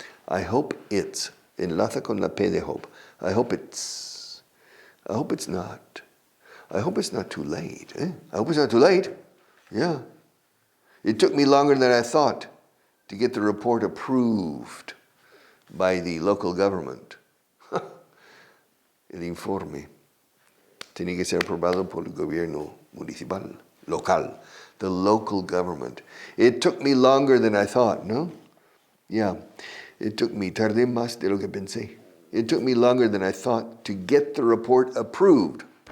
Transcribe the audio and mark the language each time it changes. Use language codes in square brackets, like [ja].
[en] I hope it's. [es] Enlaza con la P de hope. [en] I hope it's. I hope it's not. I hope it's not too late. I hope it's not too late. Yeah. It took me longer than I thought to get the report approved by the local government. [es] El informe tenía que ser aprobado por el gobierno municipal, local, [en] the local government. It took me longer than I thought, no? Yeah, [es] tardé más de lo que pensé. [en] It took me longer than I thought to get the report approved.